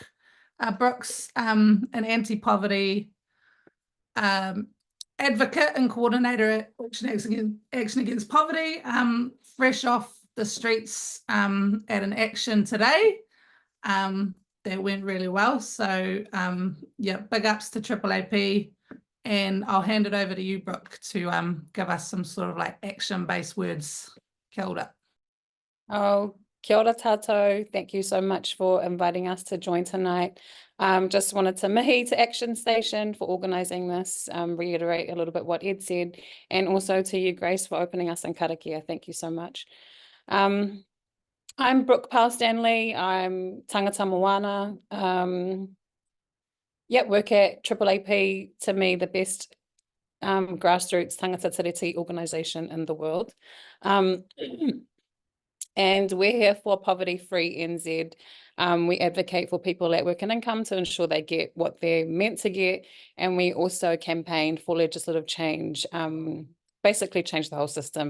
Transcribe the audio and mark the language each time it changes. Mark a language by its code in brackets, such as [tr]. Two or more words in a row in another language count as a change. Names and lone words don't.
[en] Brooke's an anti-poverty advocate and coordinator at Action Against Poverty, fresh off the streets at an action today. That went really well. So yeah, big ups to AAAP. And I'll hand it over to you, Brooke, to give us some sort of like action-based words. [mi] Kia ora. Oh, kia ora tātou. [en] Thank you so much for inviting us to join tonight. Just wanted to mihi to Action Station for organising this, reiterate a little bit what Ed said, and also to you, Grace, for opening us in karakia. Thank you so much. I'm Brooke Powell-Stanley. I'm [mi] tangata moana. [en] Work at AAAP, to me, the best grassroots [mi] tangata tiriti [en] organisation in the world. And we're here for Poverty-Free NZ. We advocate for people at work and income to ensure they get what they're meant to get. And we also campaign for legislative change, basically change the whole system.